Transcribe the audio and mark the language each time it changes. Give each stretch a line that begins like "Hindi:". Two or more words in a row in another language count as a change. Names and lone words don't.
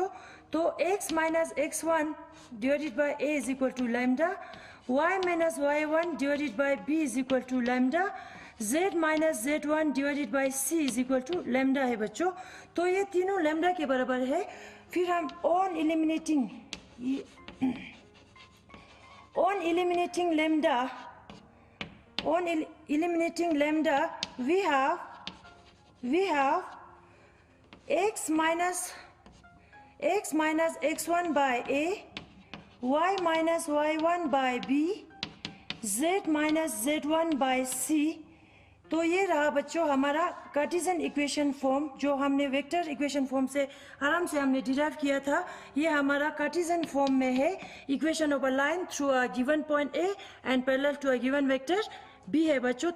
English: तो x minus x1 divided by a is equal to lambda, y minus y1 divided by b is equal to lambda, z minus z1 divided by c is equal to lambda
Hindi: है बच्चों। तो ये तीनों लेमडा के बराबर है। फिर हम
English: on eliminating lambda we have x minus x1 by a, y minus y1 by b, z minus z1 by c।
Hindi: तो ये रहा बच्चों हमारा
English: Cartesian equation form,
Hindi: जो हमने
English: vector equation form
Hindi: से आराम से हमने डिराइव किया था। ये हमारा
English: Cartesian form
Hindi: में है,
English: equation of a line through a given point A and parallel to a given vector B
Hindi: है बच्चों।